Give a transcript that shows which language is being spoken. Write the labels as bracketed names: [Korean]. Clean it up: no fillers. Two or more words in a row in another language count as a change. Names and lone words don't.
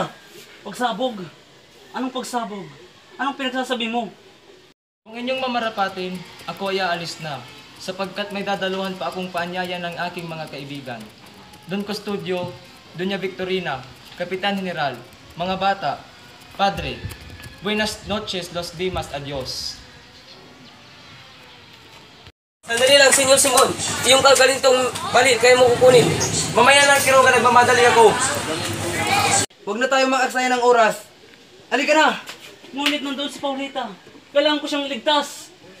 [Filipino] Pagsabog? Anong pagsabog? Anong pinagsasabi mo? Kung inyong mamarapatin, ako ay aalis na, sapagkat may dadaluhan pa akong paanyaya ng aking mga kaibigan. Don Custodio, Doña Victorina, Kapitan General, mga bata, [Spanish] Padre, buenas noches, los dimas, adios. [Filipino] Sandali lang, Senyor Simon. Yung kagalintong balil, kaya mo kukunin. Mamaya lang, Quiroga, nagmamadali ako. Huwag na tayo makaksaya ng oras. Halika na! Ngunit nandun si Paulita. Kailangan ko siyang iligtas.